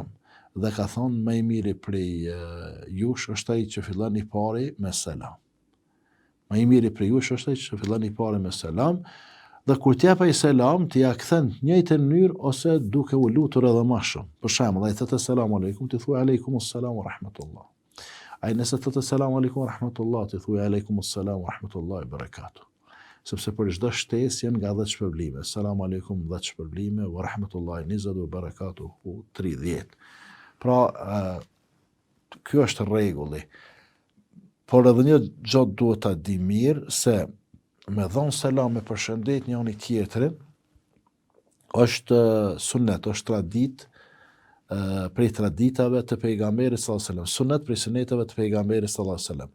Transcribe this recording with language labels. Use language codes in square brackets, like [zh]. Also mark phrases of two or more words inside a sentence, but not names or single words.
[sq] Dhe ka thonë më i miri prej jush është ai që fillon i pari me selam. Më i miri prej jush është ai që fillon i pari me selam, dhe kur t'jap ai selam, t'i ja kthen në njëjtën mënyrë ose duke u lutur edhe më shumë. Për shembull, ai thotë [ar] السلام عليكم, [sq] ti thuaj [ar] عليكم السلام ورحمة الله. [sq] Ai nëse thotë [ar] السلام عليكم ورحمة الله, [sq] ti thuaj [ar] عليكم السلام ورحمة الله وبركاته. [sq] Sepse për çdo shtesë janë nga 10 shpërblime. [ar] السلام عليكم 10 shpërblime, ورحمة الله 20 وبركاته 30. [sq] Pra, kjo është rregulli. Por edhe një gjë duhet ta di mirë se me dhon selam me përshëndet njëri tjetrin është sunnet, është tradit prej traditave të pejgamberit [ar] صلى الله عليه وسلم, [sq] sunnet prej sunetave të pejgamberit [ar] صلى الله عليه وسلم.